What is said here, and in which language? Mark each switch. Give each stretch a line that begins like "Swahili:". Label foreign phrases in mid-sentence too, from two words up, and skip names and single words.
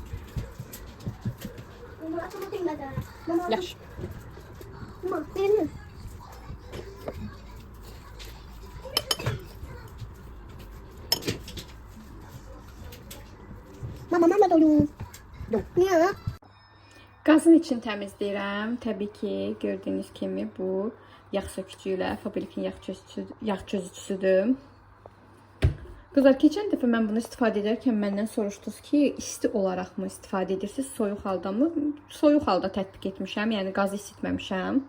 Turkish: Bunu açamadın da. Mama. Yaş. Mama. Benim. Mama doyum. Yok. Niye?
Azerbaijani: Qazın için təmizləyirəm. Təbii ki, gördüyünüz kimi bu yağ sökücü ilə Faberlikin yağ çözücüsüdür. Qızlar, keçən dəfə mən bunu istifadə edərkən məndən soruşdunuz ki, isti olaraq mı istifadə edirsiniz, soyuq halda mı? Soyuq halda tətbiq etmişəm, yəni qazı isitməmişəm.